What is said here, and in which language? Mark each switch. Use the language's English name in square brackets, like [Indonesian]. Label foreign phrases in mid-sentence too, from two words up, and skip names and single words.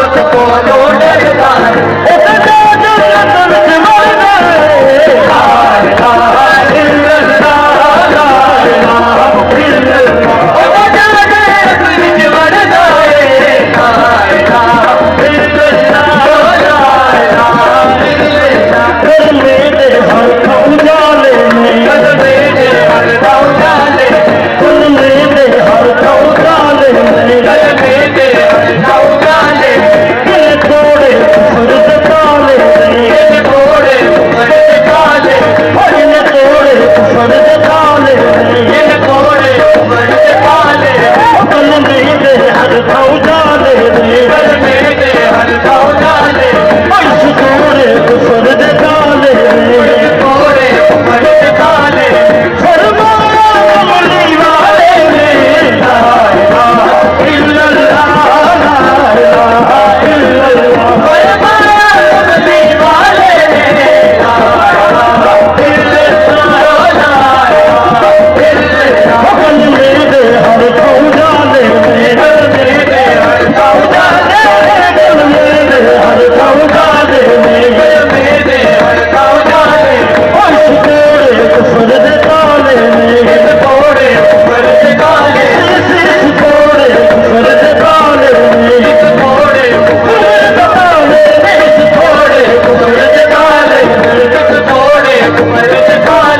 [Punjabi] کولوں ڈردا اے سدا جنت وچ مردا اے [Arabic] لا إله إلا الله لا إله إلا الله [Punjabi] او جانے وچ مردا اے [Arabic] لا إله إلا الله لا إله إلا الله [Punjabi] کلمے دے ہر اجالے میں کلمے دے ہر اجالے کلمے دے ہر اجالے میں کلمے دے ہر اجالے دل توڑے کفر دے تالے دل توڑے کفر دے تالے دل توڑے کفر دے تالے دل توڑے کفر دے تالے کلمے دے ہر اجالے کلمے دے ہر اجالے اس توڑے کفر دے تالے توڑے کفر دے تالے فرمایا کملی والے نے [Arabic] لا إله إلا الله لا إله إلا الله [Punjabi] فرمایا کملی والے نے [Arabic] لا إله إلا الله لا إله إلا الله [Punjabi] کلمے دے ہر اجالے میں کلمے دے ہر اجالے کلمے دے ہر اجالے میں کلمے دے ہر اجالے اس توڑے کفر دے تالے دل توڑے کفر دے تالے اس توڑے کفر دے تالے دل توڑے کفر دے تالے اس توڑے کفر دے تالے دل توڑے کفر دے